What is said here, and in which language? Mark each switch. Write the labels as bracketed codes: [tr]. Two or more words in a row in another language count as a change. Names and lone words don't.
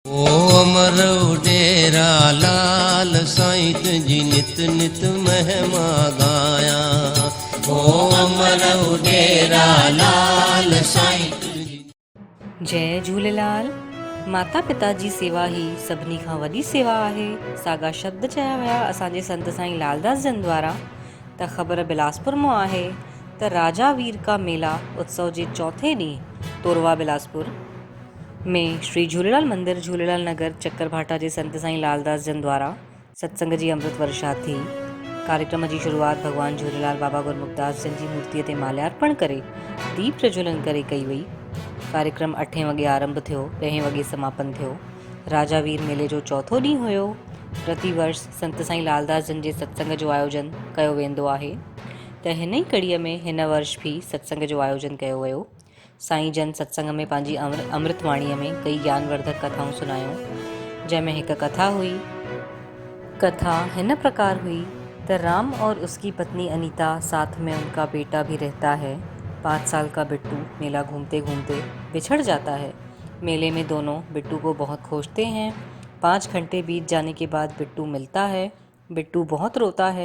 [sd] ओ अमर डेरा लाल साईं जी नित नित महिमा गाया। ओ अमर डेरा लाल साईं जी। जय झूलेलाल। माता पिता जी सेवा ही सभिनी खां वॾी सेवा आहे। साॻा शब्द चया विया असांजे संत साईं लालदास जन द्वारा। त ख़बर बिलासपुर मां आहे त राजा वीर का मेला उत्सव जे चौथे ॾींहुं तोरवा बिलासपुर में श्री झूलेलाल मंदिर झूलेलाल नगर चक्करभाटा जे संत साईं लालदास जन द्वारा सत्संग जी अमृत वर्षा थी। कार्यक्रम जी शुरूआत भगवान झूलेलाल बाबा गुरमुखदास जन जी मूर्तिअ ते माल्यार्पण करे दीप प्रज्वलन करे कई वई। कार्यक्रम 8 वॻे आरंभ थियो, 10 वॻे समापन थियो। राजा वीर मेले जो चौथो ॾींहुं हुयो। प्रतिवर्ष संत साईं लालदास जन जे सत्संग जो आयोजन कयो वेंदो आहे। त हिन ई कड़ीअ में हिन वर्ष भी सत्संग जो आयोजन कयो वियो। साईं जन सत्संग में पंहिंजी अमृतवाणीअ में कई ज्ञानवर्धक कथाऊं सुनायूं, जंहिंमें हिकु कथा हुई। कथा हिन प्रकार हुई त [hi] राम और उसकी पत्नी अनीता, साथ में उनका बेटा भी रहता है। 5 साल का बिट्टू मेला घूमते घूमते बिछड़ जाता है। मेले में दोनों बिट्टू को बहुत खोजते हैं। 5 घंटे बीत जाने के बाद बिट्टू मिलता है। बिट्टू बहुत रोता है।